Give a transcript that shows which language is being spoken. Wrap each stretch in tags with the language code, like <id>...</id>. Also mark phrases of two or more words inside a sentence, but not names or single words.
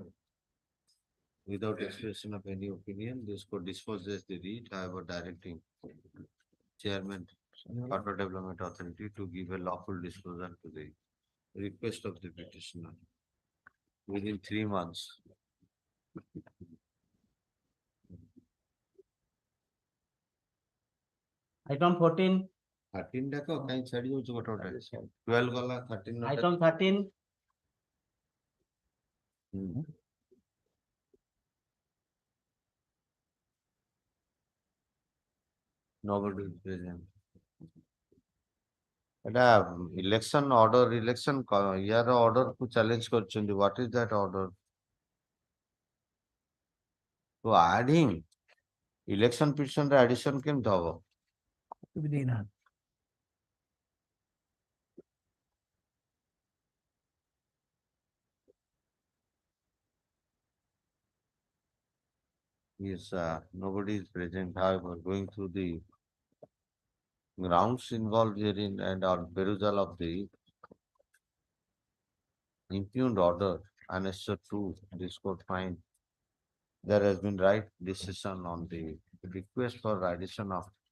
<en>Without expression of any opinion, this court disposes the writ, however directing chairman Water Development Authority to give a lawful disposal to the request of the petitioner within 3 months. item 14,</en> <or>13 ଦେଖ କାଇଁ ଛାଡି ଯାଉଛି ଗୋଟେ ଗୋଟେ 12 ଗଲା 13 ନ</or> <en>item 13, nobody is present.</en> <or>এটা</or> <en>election order election</en> <or>ইয়াର order କୁ challenge କରିଛନ୍ତି.</or> <en>What is that order? To add him election petition ରେ addition</en> <or>କେମିତି ହବ?</or> <en>Yes, nobody is present. However, going through the grounds involved herein and on perusal of the impugned order, annexure 2, this court find there has been right decision on the request for addition of</en>